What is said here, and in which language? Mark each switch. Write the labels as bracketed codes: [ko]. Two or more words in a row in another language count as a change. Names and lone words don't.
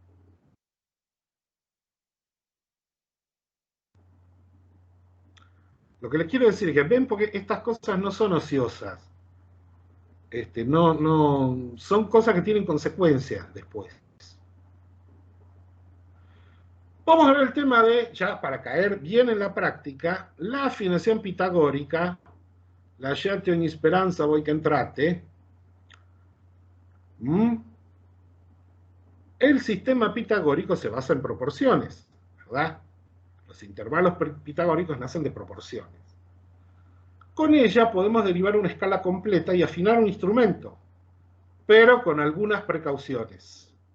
[es] Lo que les quiero decir es que ven, porque estas cosas no son ociosas. No, son cosas que tienen consecuencias después. Vamos a ver el tema de, ya para caer bien en la práctica, la afinación pitagórica, [it] lasciate ogni speranza voi che entrate. [es] El sistema pitagórico se basa en proporciones, ¿verdad? Los intervalos pitagóricos nacen de proporciones. Con ella podemos derivar una escala completa y afinar un instrumento, pero con algunas precauciones.